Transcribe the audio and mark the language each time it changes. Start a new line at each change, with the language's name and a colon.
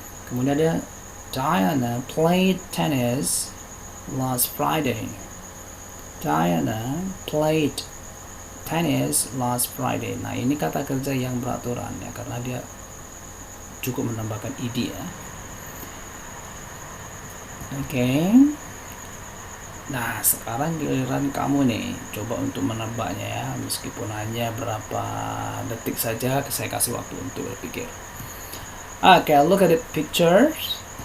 Indonesian: Kemudian ada
English: Diana played tennis last Friday. Diana played tennis last Friday.
Indonesian: Nah, ini kata kerja yang beraturan ya, karena dia cukup menambahkan id ya. Oke. Nah, sekarang giliran kamu nih, coba untuk menebaknya ya, meskipun hanya berapa detik saja, saya kasih waktu untuk berpikir.
English: Okay, look at the pictures.